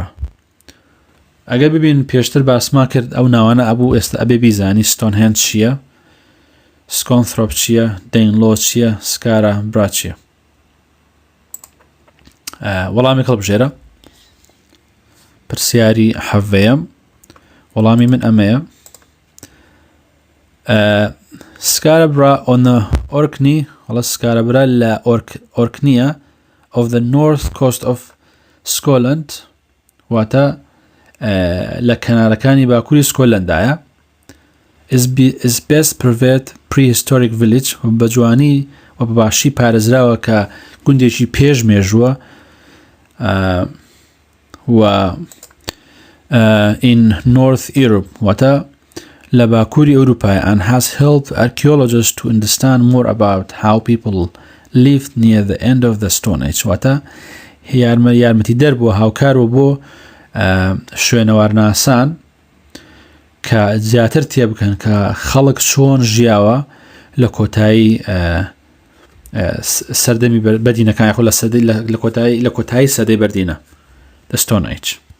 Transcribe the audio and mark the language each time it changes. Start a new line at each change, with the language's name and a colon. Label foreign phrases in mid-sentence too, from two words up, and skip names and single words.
Central Kurdish: ئەگەر ببین پێشتر باسما کرد ئەو ناوانە ئەبوو ئێستا ئەبێ بیزانی Stonehenge چییە، Scunthorpe چییە، Danelaw چییە، Scarborough چییە. وەڵامی هەڵبژێرە. پرسیاری 7 وەڵامی من ئەمەیە.
English: Scarborough on the Orkney
Central Kurdish: وڵا Scarborough لە Orkneyە
English: of the north coast of Scotland
Central Kurdish: واتە لە کەنارەکانی باکووری سکۆتلەندایە.
English: is best preserved prehistoric village
Central Kurdish: بە جوانی و بە باشی پارێزراوە کە گوندێکی پێش مێژووە و
English: in North Europe
Central Kurdish: واتە لە باکووری ئەوروپای
English: and has helped archaeologists to understand more about how people lived near the end of the Stone Age
Central Kurdish: واتە یارمەتی دەربووە هاوکارەوە بۆ شوێنەوارناسان کە زیاتر تێبکەن کە خەڵک چۆن ژیاوە لە کۆتایی سەردەمی بەردینەکان یاخۆ لە کۆتایی سەدەی بەردینە
English: the Stone Age.